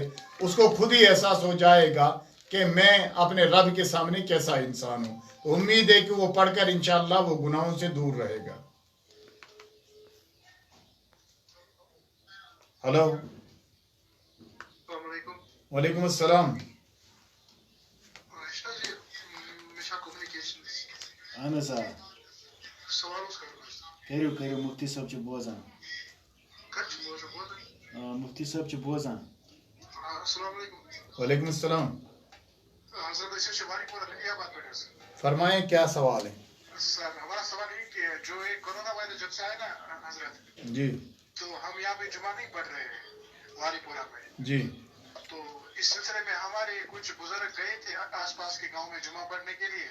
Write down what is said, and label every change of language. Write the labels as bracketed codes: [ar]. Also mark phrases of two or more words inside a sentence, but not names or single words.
[hi] उसको खुद ही एहसास हो जाएगा कि मैं अपने रब के सामने कैसा इंसान हूँ। तो उम्मीद है कि वो पढ़कर इंशाअल्लाह वो गुनाहों से दूर रहेगा। [en] हेलो, [ar] وعليكم السلام. [ks] اہن حظ کٔرِو کٔرِو مُفتی صٲب چھِ بوزان مُفتی صٲب چھِ بوزان [ar] السلام عليكم. وعليكم السلام. [hi] हजरत इससे शुमारी पर क्या बात कर रहे हैं फरमाएं क्या सवाल है? सर? हमारा सवाल ये कि जो ये कोरोना वायरस जब से आया ना हजरत, जी तो हम यहाँ पे जुमा नहीं पढ़ रहे हैं वारीपुरा में। जी तो इस सिलसिले में हमारे कुछ बुजुर्ग गए थे आसपास के गांव में जुमा पढ़ने के लिए।